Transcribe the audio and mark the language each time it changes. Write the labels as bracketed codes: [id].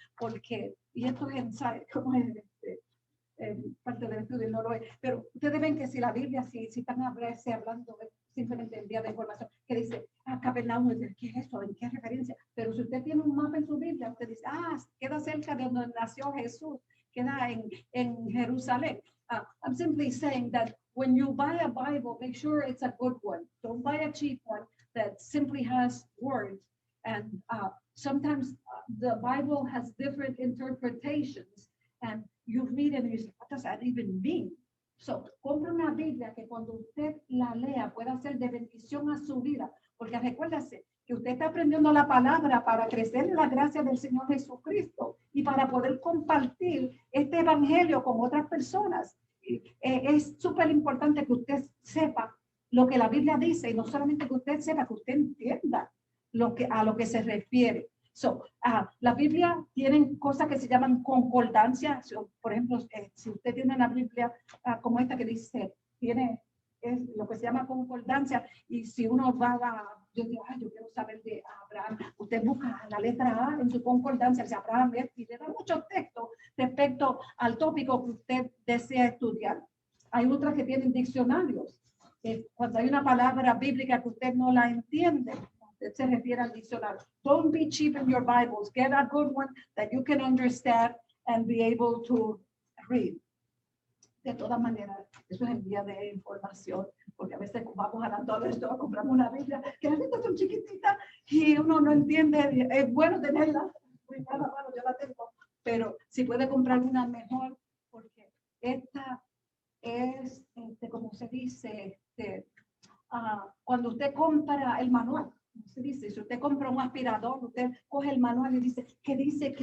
[es] Porque, y esto es ensayo, como es parte del estudio, no lo es. Pero ustedes ven que si la Biblia, si están hablando simplemente el día de información, que dice, Capernaum, ¿qué es eso? ¿En qué referencia? Pero si usted tiene un mapa en su Biblia, usted dice, queda cerca de donde nació Jesús, queda en Jerusalén. [en] I'm simply saying that when you buy a Bible, make sure it's a good one. Don't buy a cheap one that simply has words. And sometimes the Bible has different interpretations, and you read it and you say, what does that even mean? [es] So, compre una Biblia que cuando usted la lea pueda ser de bendición a su vida, porque recuérdese que usted está aprendiendo la palabra para crecer en la gracia del Señor Jesucristo y para poder compartir este evangelio con otras personas. Es súper importante que usted sepa lo que la Biblia dice y no solamente que usted sepa, que usted entienda a lo que se refiere. So, la Biblia tiene cosas que se llaman concordancia. So, por ejemplo, si usted tiene una Biblia como esta que dice, es lo que se llama concordancia, y si uno yo digo, yo quiero saber de Abraham, usted busca la letra A en su concordancia, si Abraham es, y le da muchos textos respecto al tópico que usted desea estudiar. Hay otras que tienen diccionarios. Cuando hay una palabra bíblica que usted no la entiende, se refiere al diccionario. [en] Don't be cheap in your Bibles. Get a good one that you can understand and be able to read. [es] De todas maneras, eso es en vía de información, porque a veces vamos a la torre, compramos una Biblia, que las letras son chiquititas y uno no entiende. Es bueno tenerla, yo la tengo, pero si puede comprar una mejor, porque esta es, como se dice, cuando usted compra el manual, se dice, si usted compra un aspirador, usted coge el manual y dice, ¿qué dice?